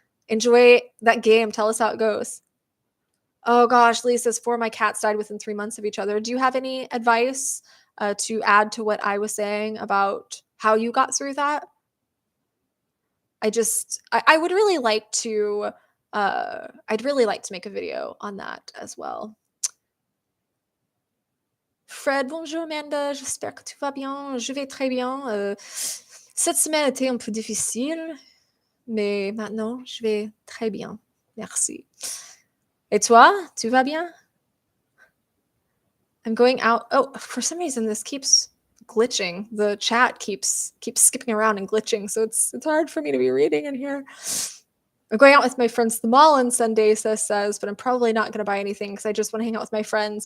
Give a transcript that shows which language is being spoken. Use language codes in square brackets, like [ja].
[en] Enjoy that game. Tell us how it goes. Oh gosh, Lisa's 4 of my cats died within 3 months of each other. Do you have any advice to add to what I was saying about how you got through that? I would really like to I'd really like to make a video on that as well. [fr] Fred, bonjour Amanda, j'espère que tu vas bien. Je vais très bien. Cette semaine a été un peu difficile, mais maintenant je vais très bien. Merci. Et toi, tu vas bien? [en] I'm going out. Oh, for some reason this keeps glitching. The chat keeps skipping around and glitching, so it's hard for me to be reading in here. I'm going out with my friends to the mall on Sunday, says, but I'm probably not going to buy anything because I just want to hang out with my friends.